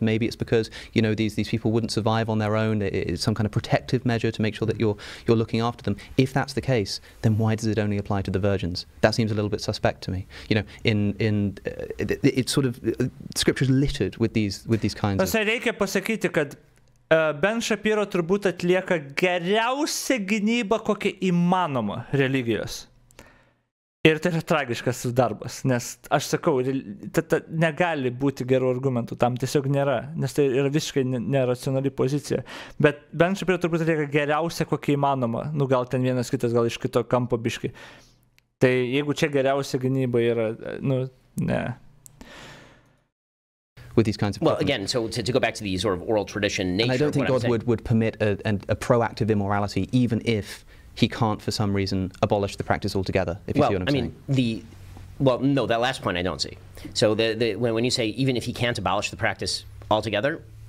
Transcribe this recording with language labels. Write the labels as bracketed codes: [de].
[en] Maybe it's because, these people wouldn't survive on their own. It's some kind of protective measure to make sure that you're looking after them. If that's the case, then why does it only apply to the virgins? That seems a little bit suspect to me. It's sort of, Scripture's littered with these kinds of... [lt] Reikia pasakyti, kad Ben Shapiro turbūt atlieka geriausią gynybą, kokią įmanoma religijos. Ir tai yra tragiškas darbas, nes aš sakau, negali būti gerų argumentų, tam tiesiog nėra, nes tai yra visiškai neracionali pozicija. Bet Ben Shapiro turbūt atlieka geriausią, kokią įmanoma, gal ten vienas kitas, gal iš kito kampo biškai. Tai jeigu čia geriausia gynyba yra, ne. [en] With these kinds of well, again, so to go back to the sort of oral tradition nature, and I don't think God would permit a proactive immorality, even if he can't, for some reason, abolish the practice altogether, if you see what I'm saying. No, that last point I don't see. So when you say even if he can't abolish the practice altogether,